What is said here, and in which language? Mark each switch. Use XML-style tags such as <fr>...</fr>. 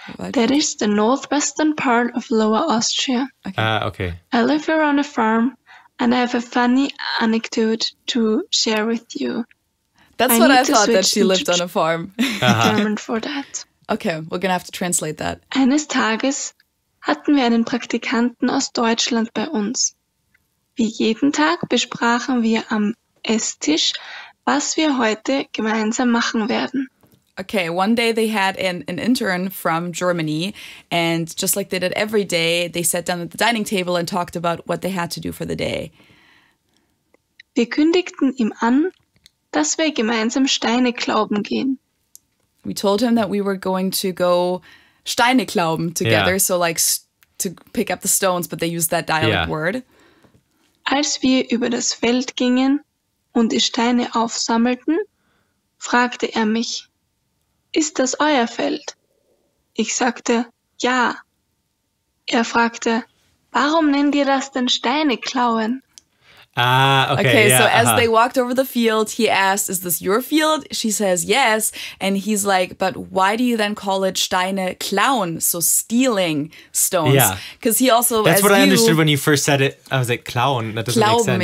<en>That is the northwestern part of Lower Austria. Okay. I live here on a farm and I have a funny anecdote to share with you. That's what I thought, that she lived on a farm. German for that. Okay, we're gonna have to translate that.</en> <de>Eines Tages hatten wir einen Praktikanten aus Deutschland bei uns. Wie jeden Tag besprachen wir am Esstisch, was wir heute gemeinsam machen werden.</de> <en>Okay, one day they had an intern from Germany, and just like they did every day, they sat down at the dining table and talked about what they had to do for the day.</en> <de>Wir kündigten ihm an, dass wir gemeinsam Steine klauben gehen.</de> <en>We told him that we were going to go</en> <de>Steine klauben</de> <en>together, so like to pick up the stones, but they used that dialect word.</en> <de>Als wir über das Feld gingen und die Steine aufsammelten, fragte er mich, ist das euer Feld? Ich sagte, ja. Er fragte, warum nennt ihr das denn Steine klauen?</de> <en>Okay, so as they walked over the field, he asked, is this your field? She says, yes. And he's like, but why do you then call it</en> <de>Steine klauen?</de> <en>So stealing stones. Yeah. Because he also, That's what I understood when you first said it. I was like, klauen. That doesn't make sense.</en>